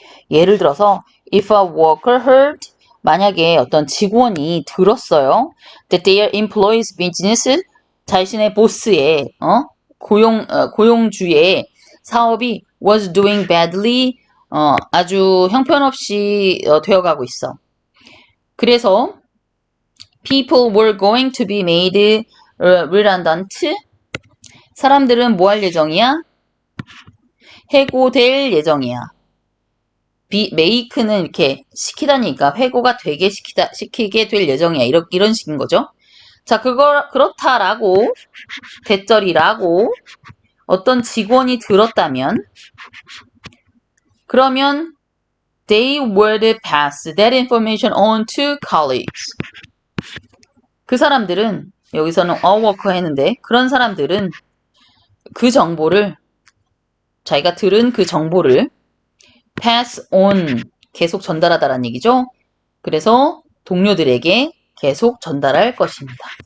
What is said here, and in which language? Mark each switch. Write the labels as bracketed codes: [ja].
[ko] 예를 들어서 [en] if a worker heard, [ko] 만약에 어떤 직원이 들었어요. [en] that their employees business, [ko] 자신의 보스의 고용주의 사업이 [en] was doing badly, [ko] 아주 형편없이 되어가고 있어. 그래서 [en] people were going to be made redundant. [ko] 사람들은 뭐 할 예정이야? 해고될 예정이야. make는 이렇게 시키다니까 회고가 되게 시키게 될 예정이야. 이런 식인 거죠. 자, 그렇다라고, 대절이라고 어떤 직원이 들었다면, 그러면 [en] they would pass that information on to colleagues. [ko] 그 사람들은, 여기서는 a worker 했는데, 그런 사람들은 그 정보를, 자기가 들은 그 정보를 [en] pass on, [ko] 계속 전달하다라는 얘기죠. 그래서 동료들에게 계속 전달할 것입니다.